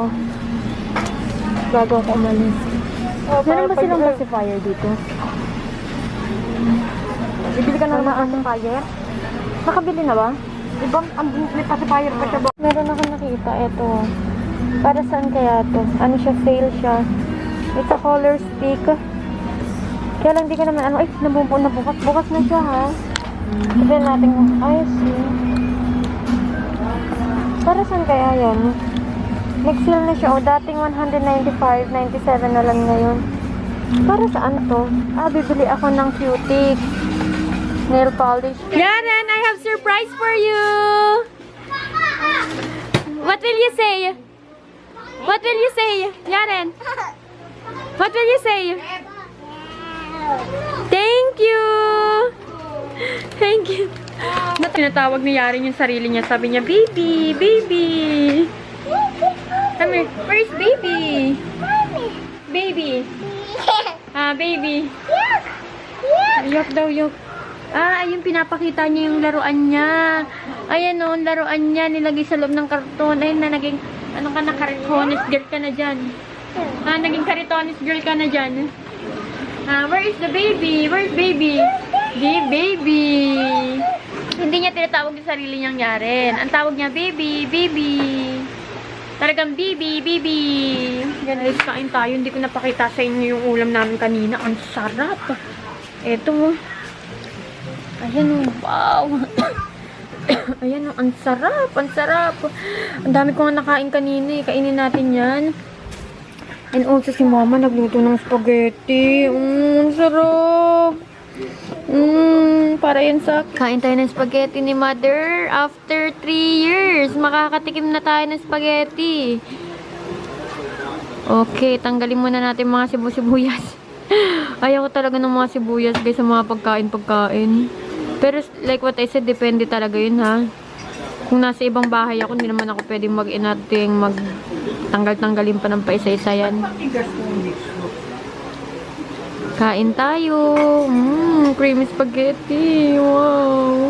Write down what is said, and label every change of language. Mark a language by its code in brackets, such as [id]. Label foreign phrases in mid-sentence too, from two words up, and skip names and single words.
[tl] Bago ako umalis. Meron ba silang pacifier dito? Bibili ka na ng pacifier? Nakabili na ba? Diba, may pacifier pa siya ba? Meron ako nakita. Eto. Para saan kaya to? Ano siya? Sale siya. [en] It's a color stick. [tl] Kaya lang di ko naman ano. Ay, nabukas. Bukas na siya, ha? Tignan natin. Ay, see. Para saan kaya yan? Nag-sale na siya. O, dating 195, 97 na lang ngayon. Para saan to? Ah, bibili ako ng cutie. Nail polish. [en] Yaren, I have surprise for you! What will you say? What will you say? Yaren? What will you say? Thank you! Thank you! [tl] Tinatawag ni Yaren yung sarili niya. Sabi niya, [en] baby! Baby! Come here. Where's baby? Baby! Ah, baby! [tl] Yok daw, yok. Ah, ayun, pinapakita niya yung laruan niya. Ayan o, laruan niya. Nilagay sa loob ng karton. Ayun na, naging, ano ka na, karitonis girl ka na dyan. Ah, naging karitonis girl ka na dyan. [en] Ah, where is the baby? Where's baby? Baby! [tl] Hindi niya tinatawag yung sarili niyang Yaren. Ang tawag niya, baby, baby. Talagang baby, baby. Yan, guys, kain tayo. Hindi ko napakita sa inyo yung ulam namin kanina. Ang sarap. Eto. Ayan, wow. Ayan, ang sarap, ang sarap. Ang dami ko nga nakain kanina eh. Kainin natin yan. [en] And also [tl] si mama nagluto ng spaghetti. Ang sarap. Para yan sa... Kain tayo ng spaghetti ni mother. [en] After 3 years, [tl] makakatikim na tayo ng spaghetti. Okay, tanggalin muna natin mga sibuyas. Ayaw ko talaga ng mga sibuyas guys sa mga pagkain. [en] Pero like what I said, [tl] depende talaga yun, ha. Kung nasa ibang bahay ako, hindi naman ako pwedeng mag-inating, mag-tanggal-tanggalin pa ng paisa-isa yan. Kain tayo. [en] Creamy spaghetti. Wow.